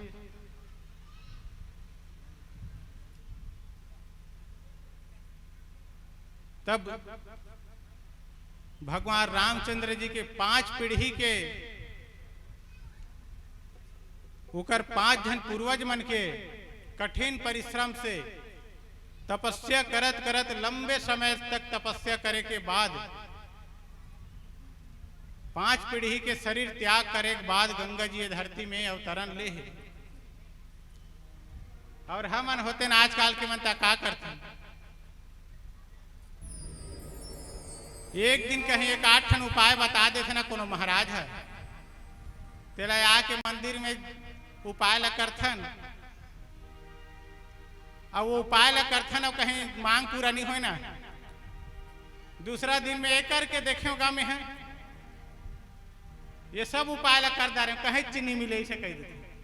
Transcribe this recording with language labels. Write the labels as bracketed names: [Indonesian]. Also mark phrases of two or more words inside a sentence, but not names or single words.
[Chhattisgarhi] तब भगवान रामचंद्र जी के 5 पीढ़ी के उकर 5 जन पूर्वज मन के कठिन परिश्रम से तपस्या करत करत लंबे समय तक तपस्या करे के बाद 5 पीढ़ी के शरीर त्याग करे के बाद गंगा जी धरती में अवतरण ले है। और हमन होते न आजकल के मनता का करते, एक दिन कहीं एक 8 ठन उपाय बता देते ना कोनो महाराज है, तेरा आके मंदिर में उपाय ला करथन और वो उपाय ला करथन और कहीं मांग पूरा नहीं हो ना, दूसरा दिन में एक करके देखे गाँव में है ये सब उपाय ला कर दे रहे, कहीं चीनी मिले इसे कह देते।